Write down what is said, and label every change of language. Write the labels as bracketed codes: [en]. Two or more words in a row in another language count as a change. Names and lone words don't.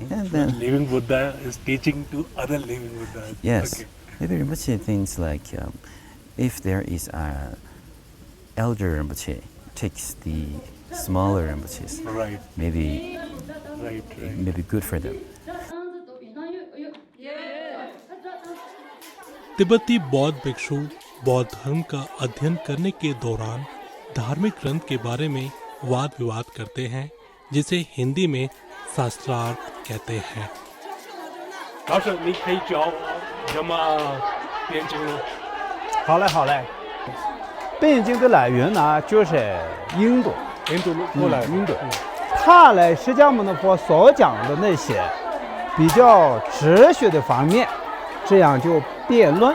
[en] And then, living Buddha is teaching to other living Buddhas. Yes. Okay. Maybe Rinpoche thinks like, if there is a elder Rinpoche takes the smaller Rinpoches, Right. maybe good for them. [hi] तिब्बती बौद्ध भिक्षु बौद्ध धर्म का अध्ययन करने के दौरान धार्मिक ग्रंथ के बारे में वाद विवाद करते हैं, जिसे हिंदी में शास्त्रार्थ कहते हैं। [zh] 老师，你可以教我怎么辩经吗？好嘞。辩经的来源呢，就是印度。印度过来，印度。他呢，释迦牟尼佛所讲的那些比较哲学的方面，这样就辩论。